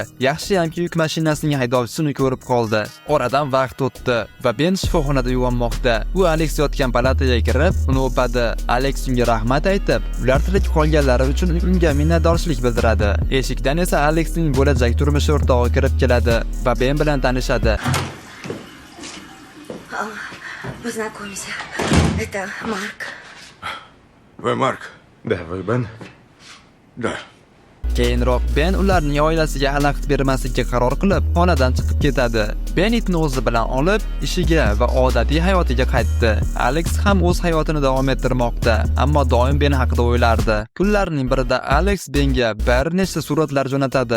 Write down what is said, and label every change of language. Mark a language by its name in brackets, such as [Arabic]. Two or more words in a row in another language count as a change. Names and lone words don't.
[Uzbek] Yaxshiyamki yuk mashinasining haydovchisini ko'rib qoldi. Oradan vaqt o'tdi va Ben shifoxonada uyg'onmoqda. U Alex yotgan palataga kirib, uni o'padi. Alex unga rahmat aytib, ular tirik qolganlari uchun unga minnatdorchilik bildiradi. Eshikdan esa Alexning bo'lajak turmush o'rtog'i kirib keladi va Ben bilan tanishadi. [Russian] Познакомься. Это Марк. Вы Марк? Да, вы Бен? Да. [Uzbek] Keyinroq Ben ularning oilasiga xalaqit bermaslikka qaror qilib, xonadan chiqib ketadi. Ben itni o'zi bilan olib, ishiga va odatiy hayotiga qaytdi. Alex ham o'z hayotini davom ettirmoqda, ammo doim Ben haqida o'ylardi. Kunlarning birida Alex Benga bir nechta suratlar jo'natadi.